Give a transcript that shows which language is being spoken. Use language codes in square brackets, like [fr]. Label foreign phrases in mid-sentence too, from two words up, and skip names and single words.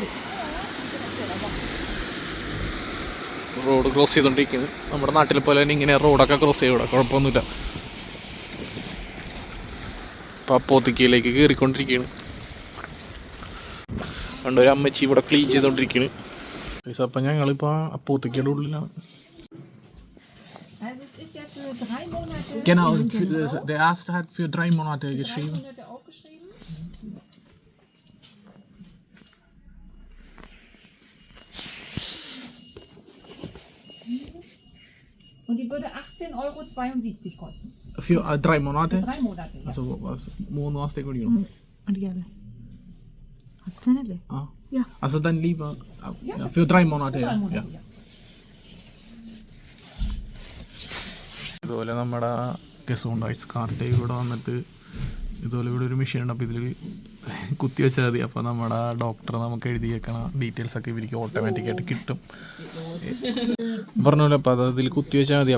[ml] റോഡ് ക്രോസ് ചെയ്തോണ്ടിരിക്കുന്നത്. നമ്മുടെ നാട്ടിൽ പോലെ തന്നെ ഇങ്ങനെ റോഡൊക്കെ ക്രോസ് ചെയ്യൂടെ, കുഴപ്പമൊന്നുമില്ല. ഇപ്പം അപ്പോത്തിക്കയിലേക്ക് കയറിക്കൊണ്ടിരിക്കുകയാണ്. കണ്ടൊരു അമ്മച്ചി ഇവിടെ ക്ലീൻ ചെയ്തോണ്ടിരിക്കുകയാണ്. അപ്പം ഞങ്ങളിപ്പോൾ അപ്പോത്തിക്കയുടെ ഉള്ളിലാണ്. [de] Genau, der erste hat für 3 Monate geschrieben. Und die würde 18,72 € kosten. Für 3 Monate? Für 3 Monate. Ja. [ml] Also 3 മാസത്തേക്ക് മേടിക്കണം. അടിക്കാതെ 18 അല്ലേ? [de] Ja. Also dann lieber für 3 Monate. Für 3 Monate, Ja. ja. [ml] ഇതുപോലെ നമ്മുടെ ഗസോണ്ടൈസ് കാർഡ് ഇവിടെ വന്നിട്ട് ഇതുപോലെ ഇവിടെ ഒരു മെഷീൻ ഉണ്ട്. അപ്പോൾ ഇതിൽ കുത്തി വെച്ചാൽ മതി. അപ്പോൾ നമ്മുടെ ഡോക്ടർ നമുക്ക് എഴുതി വെക്കണ ഡീറ്റെയിൽസ് ഒക്കെ ഇവർക്ക് ഓട്ടോമാറ്റിക്കായിട്ട് കിട്ടും. പറഞ്ഞ പോലെ അപ്പോൾ അത് ഇതിൽ കുത്തി വെച്ചാൽ മതി.